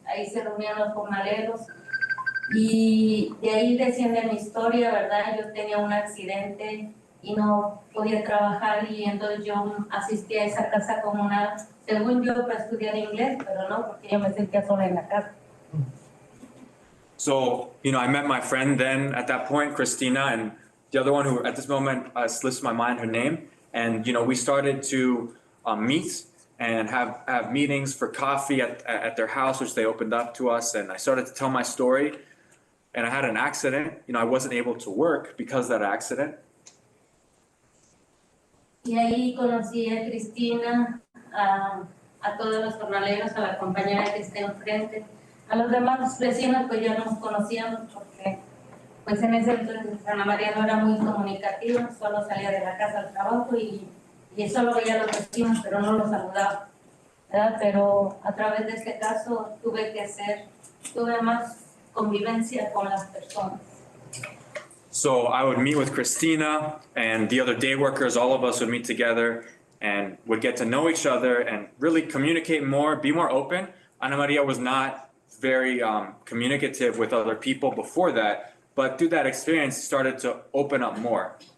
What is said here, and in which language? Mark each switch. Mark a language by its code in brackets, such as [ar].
[es] Ahí se reunían los jornaleros. Y de ahí desciende mi historia, ¿verdad? Yo tenía un accidente y no podía trabajar y entonces yo asistí a esa casa comunal, según yo, para estudiar inglés, pero no, porque yo me sentía sola en la casa. [en] So, you know, I met my friend then at that point, Christina, and the other one who at this moment slips my mind her name. And, you know, we started to meet and have meetings for coffee at their house, which they opened up to us. And I started to tell my story. And I had an accident. You know, I wasn't able to work because of that accident. [es] Y ahí conocí a Cristina, a todos los jornaleros, a la compañera que está enfrente. A los demás vecinos pues ya nos conocíamos porque pues en ese entonces Ana María no era muy comunicativa, solo salía de la casa al trabajo y solo veía a los vecinos, pero no los saludaba, ¿verdad? Pero a través de este caso tuve más convivencia con las personas. [en] So I would meet with Christina and the other day workers, all of us would meet together and would get to know each other and really communicate more, be more open. Ana Maria was not very communicative with other people before that, but through that experience started to open up more.